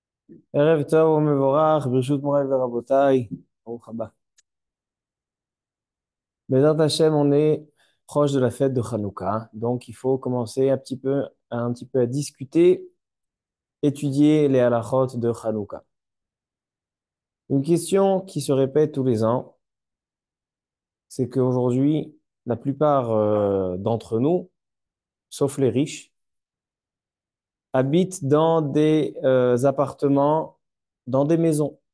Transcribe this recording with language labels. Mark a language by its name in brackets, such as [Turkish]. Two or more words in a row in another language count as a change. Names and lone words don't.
[Hebrew] ערב טוב ומבורך, ברשות מוריי ורבותיי, ברוך הבא. בעזרת השם, [French] on est proche de la fête de Hanouka, donc il faut commencer un petit peu à discuter, étudier les halachot de Hanouka. Une question qui se répète tous les ans, c'est qu'aujourd'hui, la plupart d'entre nous, sauf les riches, habitent dans des appartements, dans des maisons.